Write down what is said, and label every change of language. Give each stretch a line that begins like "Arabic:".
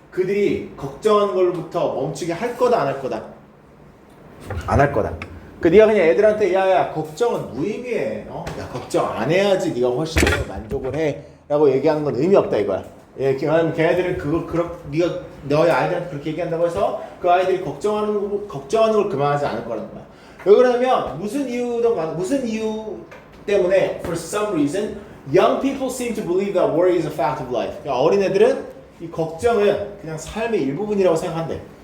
Korean: 그들이 걱정하는 걸로부터 멈추게 할 거다 안 할 거다? 안 할 거다. 그 네가 그냥 애들한테 야야 걱정은 무의미해. 야 걱정 안 해야지 네가 훨씬 더 만족을 해 라고 얘기하는 건 의미 없다 이거야. 예, 걔네들은 네가 너의 아이들한테 그렇게 얘기한다고 해서 그 아이들이 걱정하는 걸 그만하지 않을 거라는 거야. 왜 그러냐면 무슨 이유 때문에
English: for some reason young people seem to believe that worry is a fact of life.
Korean: 그러니까 어린애들은 이 걱정은 그냥 삶의 일부분이라고 생각한대.